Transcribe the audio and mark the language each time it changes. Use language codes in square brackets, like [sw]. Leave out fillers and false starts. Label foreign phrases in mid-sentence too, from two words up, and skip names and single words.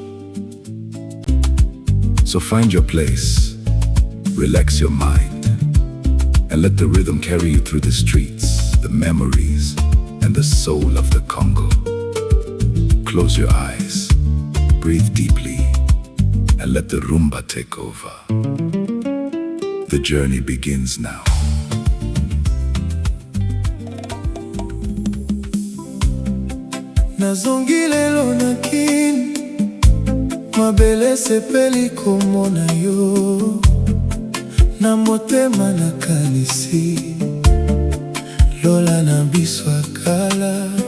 [en] So find your place, relax your mind, and let the rhythm carry you through the streets, the memories, and the soul of the Congo. Close your eyes, breathe deeply, and let the rumba take over. The journey begins now. [ln] Nazongi lelo na kin mabele sepeli komona yo na motema na kanisi lola na biso akala